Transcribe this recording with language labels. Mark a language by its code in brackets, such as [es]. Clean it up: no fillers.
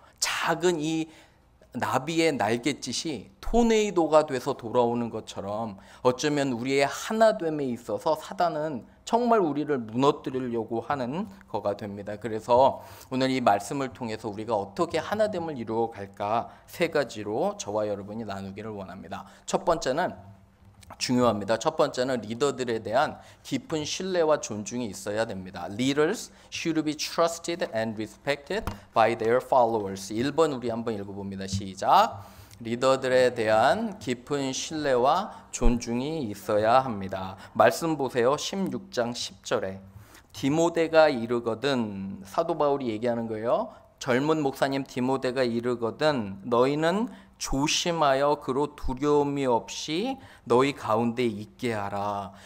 [ko] 작은 이 나비의 날갯짓이 토네이도가 돼서 돌아오는 것처럼 어쩌면 우리의 하나됨에 있어서 사단은 정말 우리를 무너뜨리려고 하는 거가 됩니다. 그래서 오늘 이 말씀을 통해서 우리가 어떻게 하나됨을 이루어 갈까 세 가지로 저와 여러분이 나누기를 원합니다. 첫 번째는 중요합니다. 첫 번째는 리더들에 대한 깊은 신뢰와 존중이 있어야 됩니다. [en] Leaders should be trusted and respected by their followers. [ko] 1번 우리 한번 읽어봅니다. 시작. 리더들에 대한 깊은 신뢰와 존중이 있어야 합니다. 말씀 보세요. 16장 10절에 디모데가 이르거든, 사도 바울이 얘기하는 거예요. 젊은 목사님 디모데가 이르거든 너희는 조심하여 그로 두려움이 없이 너희 가운데 있게 하라.